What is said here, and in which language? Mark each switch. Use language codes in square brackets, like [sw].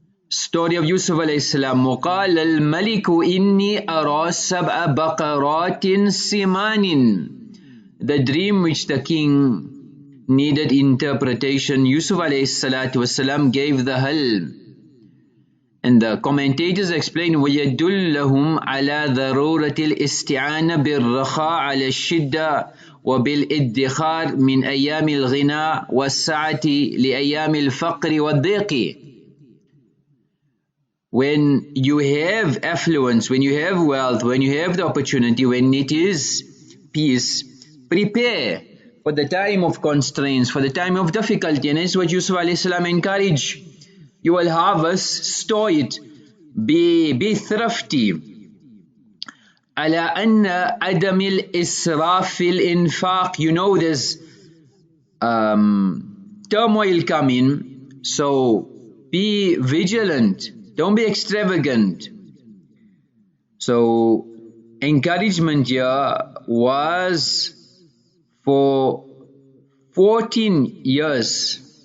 [en] Story of Yusuf alayhi salam. [ar] وَقَالَ الْمَلِكُ إِنِّي أَرَى سَبْعَ بَقَرَاتٍ سِمَانٍ. [en] The dream which the king needed interpretation, Yusuf alayhi salatu wasalam gave the helm. And the commentators explain, [ar] وَيَدُلَّهُمْ عَلَى ضَرُورَةِ الْإِسْتِعَانَ بِالرَّخَاءِ عَلَى الشِّدَّةِ وَبِالْإِدِّخَارِ مِنْ أَيَّامِ الْغِنَى وَالسَّعَةِ لِأَيَّامِ الْفَقْرِ وَالضِّيقِ. [en] When you have affluence, when you have wealth, when you have the opportunity, when it is peace, prepare for the time of constraints, for the time of difficulty. And that's what Yusuf alayhi salam encouraged. You will harvest, store it, be thrifty. [ar] على أن عدم الإسراف في الإنفاق. [en] You know there's turmoil coming, so be vigilant. Don't be extravagant. So encouragement here was for 14 years